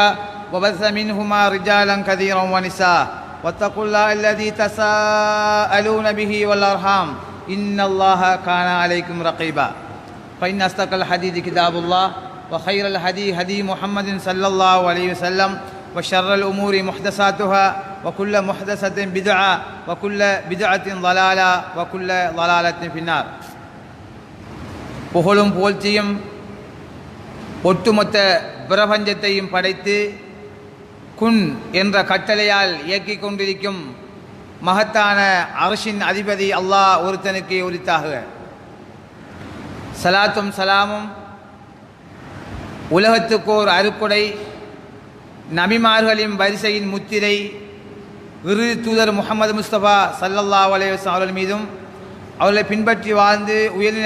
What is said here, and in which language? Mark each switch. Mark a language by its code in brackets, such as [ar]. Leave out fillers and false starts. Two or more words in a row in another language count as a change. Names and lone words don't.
[ar] وبث منهما رجالا كثيرا ونساء واتقوا الله الذي تساءلون به والأرحام إن الله كان عليكم رقيبا فإن أصدق الحديث كتاب الله وخير الهدي هدي محمد صلى الله عليه وسلم وشر الأمور محدثاتها وكل محدثة بدعة وكل بدعة ضلالة وكل ضلالة في النار [ta] புகழும் புகழ்ச்சியும் ஒட்டுமொத்த பிரபஞ்சத்தையும் படைத்து குன் என்ற கட்டளையால் இயக்கிக் கொண்டிருக்கும் மகத்தான அர்ஷின் அதிபதி அல்லாஹ் ஒருத்தனுக்கு உரித்தாக. சலாத்தும் சலாமும் உலகத்துக்கோர் அருக்குடை நபிமார்களின் வரிசையின் முத்திரை இறுதி தூதர் முஹம்மது முஸ்தபா [ar] صلى الله عليه وسلم [ta] அவர்கள் மீதும் அவர்களை பின்பற்றி வாழ்ந்து உயர்நிலை